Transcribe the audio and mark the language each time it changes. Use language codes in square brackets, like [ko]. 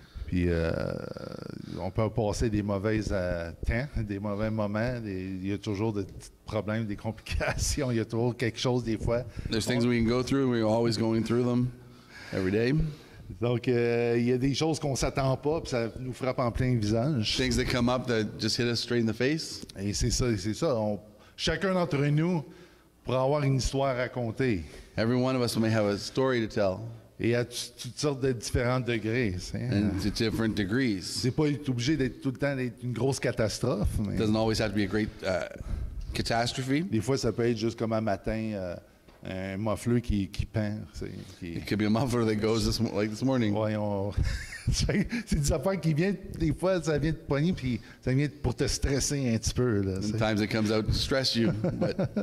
[fr] puis on peut passer des mauvais temps, des mauvais moments. Il y a toujours des petits problèmes, des complications. Il y a toujours quelque chose des fois. [en] There's things we can go through, and we're always going through them every day. [fr] Donc, il y a des choses qu'on ne s'attend pas, puis ça nous frappe en plein visage. [en] Things that come up that just hit us straight in the face. [fr] Et c'est ça, c'est ça. Chacun d'entre nous pourra avoir une histoire à raconter. [en] Every one of us may have a story to tell, [fr] Et à toutes sortes de différents degrés. [en] and to different degrees. [fr] C'est pas obligé d'être tout le temps d'être une grosse catastrophe. Mais [en] It doesn't always have to be a great catastrophe. [fr] des fois, ça peut être juste comme un matin, un muffleux qui pend. [en] It could be a muffler that goes like this morning. [fr] Voyons. C'est des affaires qui viennent, des fois, ça vient te pogner, puis ça vient pour te stresser un petit peu. Là, [en] Sometimes it comes out to stress you, but